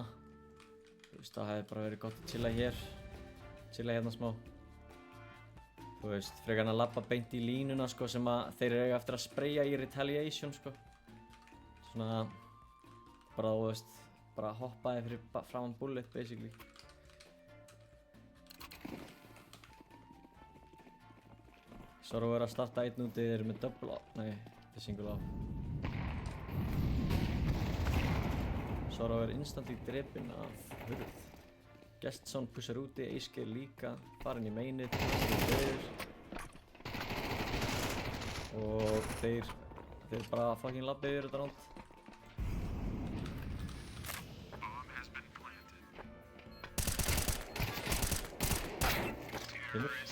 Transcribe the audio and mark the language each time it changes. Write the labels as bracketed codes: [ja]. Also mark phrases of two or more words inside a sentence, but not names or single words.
[is] Þú veist, það hefði bara verið gott að chilla hér. Chilla hérna smá. Þú veist, frekar hann að labba beint í línuna sko sem að þeir eru eftir að spraya í retaliation sko. Svona bara, þú veist, bara hoppaði fyrir framan [en] bullet basically. [is] Sorrow er að starta einn úti, þeir eru með [en] double off. [is] Nei, þetta er [en] single off. [is] Sorrow er instantly drepinn af hurð. Gestsson pushar úti, Ace líka, farinn í mainið, og þeir bara fucking labba yfir þetta ránd. Kemur.